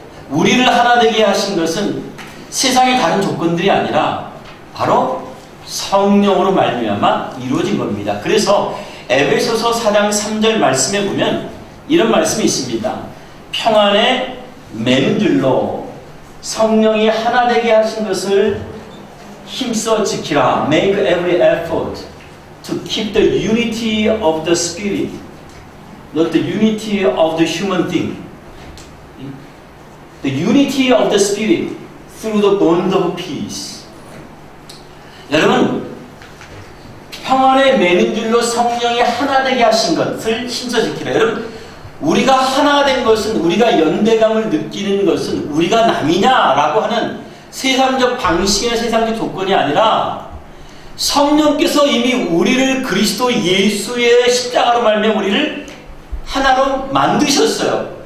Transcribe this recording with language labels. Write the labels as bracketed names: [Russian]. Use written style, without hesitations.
[Korean] 우리를 하나 되게 하신 것은 세상의 다른 조건들이 아니라 바로 성령으로 말미암아 이루어진 겁니다. 그래서 에베소서 4장 3절 말씀에 보면 이런 말씀이 있습니다. 평안에 매는 줄로 성령이 하나 되게 하신 것을 힘써 지키라. [English] Make every effort to keep the unity of the spirit, not the unity of the human thing. The unity of the spirit through the bond of peace. [Korean] 여러분, 평안에 매는 줄로 성령이 하나 되게 하신 것을 힘써 지키라. 여러분, 우리가 하나 된 것은, 우리가 연대감을 느끼는 것은 우리가 남이냐라고 하는 세상적 방식이나 세상적 조건이 아니라, 성령께서 이미 우리를 그리스도 예수의 십자가로 말미암아 우리를 하나로 만드셨어요.